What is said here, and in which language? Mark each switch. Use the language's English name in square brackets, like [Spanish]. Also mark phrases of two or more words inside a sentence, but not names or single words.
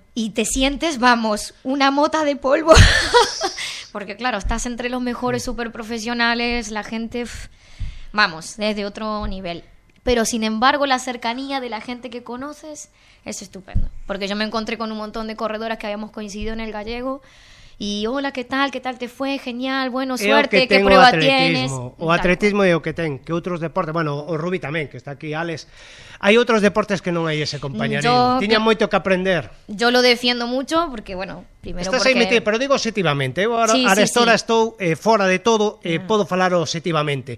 [Spanish] Y te sientes, vamos, una mota de polvo. Porque claro, estás entre los mejores súper profesionales, la gente, vamos, desde otro nivel. Pero sin embargo, la cercanía de la gente que conoces es estupendo. Porque yo me encontré con un montón de corredoras que habíamos coincidido en el gallego. Y hola, ¿qué tal te fue? Genial, bueno, suerte, ¿qué prueba tienes? [Galician] O atletismo é o que ten, que outros deportes, bueno, o rugby tamén, que está aquí Alex. Hai outros deportes que non hai ese compañerismo. Tiñan moito que aprender. [Spanish] Yo lo defiendo mucho porque, bueno, primero estás porque... [Galician] aí metido, pero digo objetivamente. Eu ahora estou fora de todo, podo falar objetivamente.